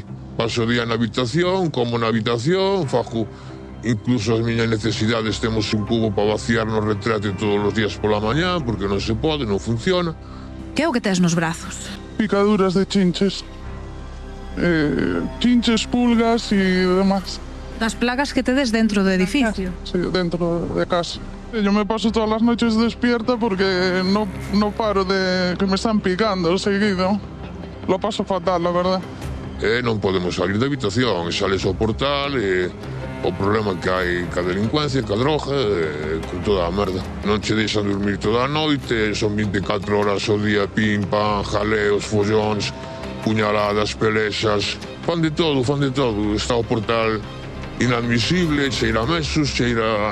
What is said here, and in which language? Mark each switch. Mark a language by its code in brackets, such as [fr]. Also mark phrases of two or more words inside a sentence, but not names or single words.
[gl] Paso o día na habitación, como na habitación, fajo incluso as miñas necesidades, temos un cubo para vaciar no retrete todos os días pola mañá, porque non se pode, non funciona. Que é o que tes nos brazos? Picaduras de chinches. Chinches, pulgas e demás. Das plagas que tedes dentro do edificio? [es] Sí, dentro de casa. Yo me paso todas las noches despierta porque no paro de que me están picando seguido. Lo paso fatal, la verdad. [gl] Non podemos salir da habitación, sales ao portal e o problema que hai ca delincuencia, ca droga, con toda a merda. Non che deixan dormir toda a noite, son 24 horas ao día, pim, pam, jaleos, follóns, puñaladas, pelexas, fan de todo, está o portal inadmisible, cheira a mesos, cheira...